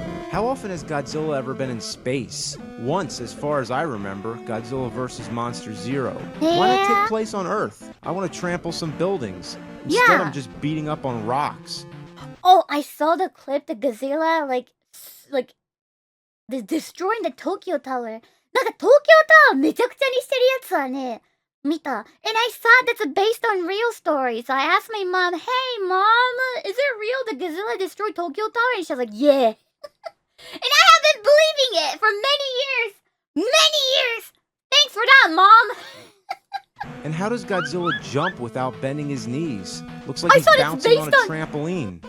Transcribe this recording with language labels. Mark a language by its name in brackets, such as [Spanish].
[English] How often has Godzilla ever been in space? Once, as far as I remember, Godzilla vs. Monster Zero. Why not take place on Earth? I want to trample some buildings. Instead, I'm just beating up on rocks. Oh, I saw the clip, the Godzilla, like destroying the Tokyo Tower. [Japanese] なんか東京タワーめちゃくちゃにしてるやつはね、見た。 [English] And I thought that's based on real story. So I asked my mom, hey mom, is it real that Godzilla destroyed Tokyo Tower? And she was like, yeah. And I have been believing it for many years. Many years. Thanks for that, mom. And how does Godzilla jump without bending his knees? Looks like he's bouncing on a trampoline.